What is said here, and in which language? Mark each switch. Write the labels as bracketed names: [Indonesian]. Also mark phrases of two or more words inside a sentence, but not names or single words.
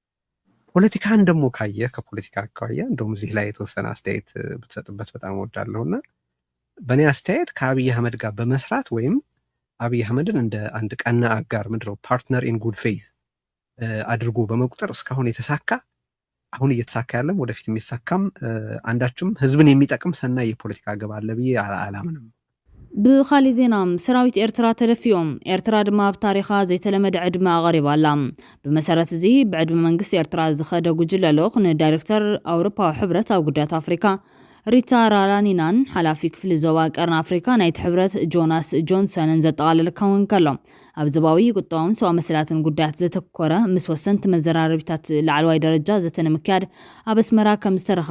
[Amharic] ፖለቲካን ደግሞ ካየ ከፖለቲካ አካባቢ እንደውም እዚህ ላይ የተወሰነ አስተያየት ብትሰጥበት በጣም እወዳለሁና በእኔ አስተያየት ከአብይ አህመድ ጋር በመስራት ወይም አብይ አህመድን እንደ አንድ ቀና አጋር ምንድነው [English] partner in good faith [Amharic] አድርጎ በመቁጠር እስካሁን የተሳካ አሁን እየተሳካ ያለም ወደፊት የሚሳካም አንዳችም ህዝብን የሚጠቅም ሰናይ የፖለቲካ ግብ አለ ብዬ አላምንም። [Tigrinya] ብኻሊእ ዜና ሰራዊት ኤርትራ ተደፊኦም ኤርትራ ድማ ኣብ ታሪኻ ዘይተለመደ ዕድመ ኣቐሪባ ኣላ። ብመሰረት እዚ ብዕድመ መንግስቲ ኤርትራ ዝኸደ ጉጅለ ልኡኽ ንዳይሬክተር ኣውሮፓዊ ሕብረት ኣብ ጉዳያት ኣፍሪካ ሪታ ራላኒናን ሓላፊ ክፍሊ ዞባ ቀርን ኣፍሪካ ናይቲ ሕብረት ጆናስ ጆንሰንን ዘጠቓለለ ክኸውን ከሎ ኣብ ዞባዊ ቁጠባውን ሰብኣዊ መሰላትን ጉዳያት ዘተኮረ ምስ ወሰንቲ መዘራረቢታት ላዕለዋይ ደረጃ ዘተ ንምክያድ ኣብ ኣስመራ ከም ዝተረኸበ